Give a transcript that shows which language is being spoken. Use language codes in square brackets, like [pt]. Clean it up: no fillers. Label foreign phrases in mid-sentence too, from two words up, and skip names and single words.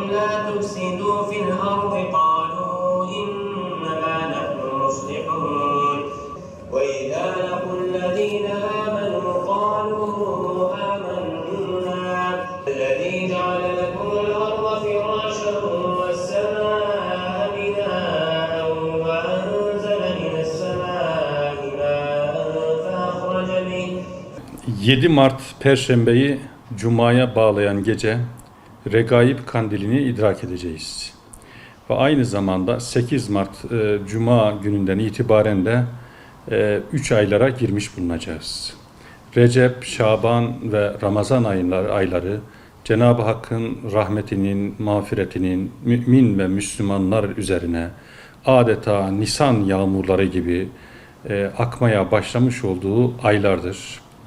[ar] لا تفسدوا في الأرض قالوا إنما نحن مصلحون وإذا لقوا الذين آمنوا قالوا آمنا الذي جعل لكم الأرض فراشا والسماء بناء وأنزل من السماء ماء فأخرج به [tr] 7 Mart Perşembe'yi Cuma'ya bağlayan gece Regaib Kandilini idrak edeceğiz. Ve aynı zamanda 8 Mart Cuma gününden itibaren de 3 aylara girmiş bulunacağız. Recep, Şaban ve Ramazan ayları Cenab-ı Hakk'ın rahmetinin, mağfiretinin mümin ve Müslümanlar üzerine adeta Nisan yağmurları gibi akmaya başlamış olduğu aylardır.